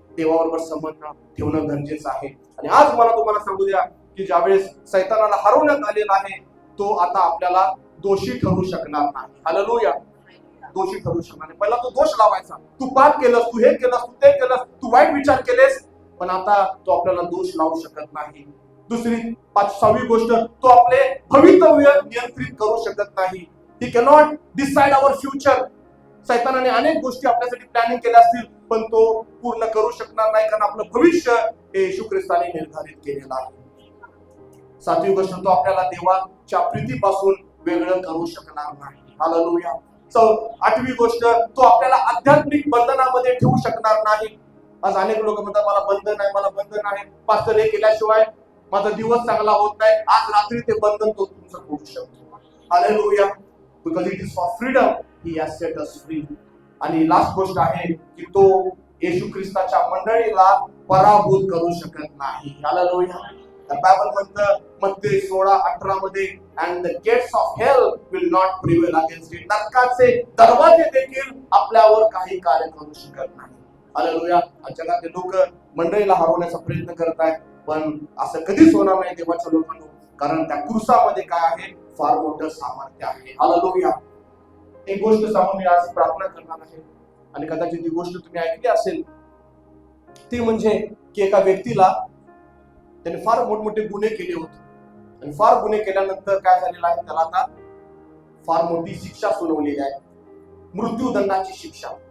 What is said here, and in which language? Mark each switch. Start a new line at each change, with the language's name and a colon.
Marathi: देवाबरोबर संबंध ठेवणं गरजेचं आहे. आणि आज मला तुम्हाला सांगू द्या की ज्यावेळेस सैतानाला हरवण्यात आलेला आहे, तो आता आपल्याला दोषी ठरू शकणार नाही. हालेलुया. दोषी ठरू शकणार नाही. पहिला तो दोष लावायचा, तू पाप केलंस, तू हे केलंस, तू ते केलंस, तू वाईट विचार केलेस, पण आता तो आपल्याला दोष लावू शकत नाही. दुसरी 6वी गोष्ट, तो आपले भवितव्य नियंत्रित करू शकत नाही.
English: He cannot decide our future.
Marathi: सैतानाने अनेक गोष्टी आपल्यासाठी प्लॅनिंग केल्या असतील, पण तो पूर्ण करू शकणार नाही, कारण आपलं भविष्य हे येशू ख्रिस्ताने निर्धारित केलेलं आहे. 7वी गोष्ट, तो आपल्याला देवाच्या प्रीतीपासून वेगळं करू शकणार नाही. हालेलुया. 8वी गोष्ट, तो आपल्याला आध्यात्मिक बंधनामध्ये ठेवू शकणार नाही. आज अनेक लोक म्हणतात मला बंधन आहे, मला बंधन आहे, पास्टर हे केल्याशिवाय माझा दिवस चांगला होत नाही. आज रात्री ते बंधन तो तुमचं करू शकतो. Hallelujah.
English: Because it is for freedom he has set us free.
Marathi: आणि लास्ट गोष्ट आहे की तो येशू ख्रिस्ताच्या मंडळीला पराभूत करू शकत नाही. हालेलुया. बायबल म्हणतं मत्ते 16:18 मध्ये,
English: and the gates of hell will not prevail against it.
Marathi: नरकाचे दरवाजे देखील आपल्यावर काही कार्य करू शकत नाही. हालेलुया. जगातले लोक मंडळीला हरवण्याचा प्रयत्न करत आहेत, पण असं कधीच होणार नाही देवाच्या लोकांना, कारण त्या क्रूसामध्ये काय आहे? फार मोठं सामर्थ्य आहे. हालेलुया. एक गोष्ट सांगून मी आज प्रार्थना करणार आहे, आणि कदाचित ती गोष्ट तुम्ही ऐकली असेल, ती म्हणजे की एका व्यक्तीला त्याने फार मोठमोठे गुन्हे केले होते, आणि फार गुन्हे केल्यानंतर काय झालेलं आहे, त्याला आता फार मोठी शिक्षा सुनावलेली आहे, मृत्यूदंडाची शिक्षा.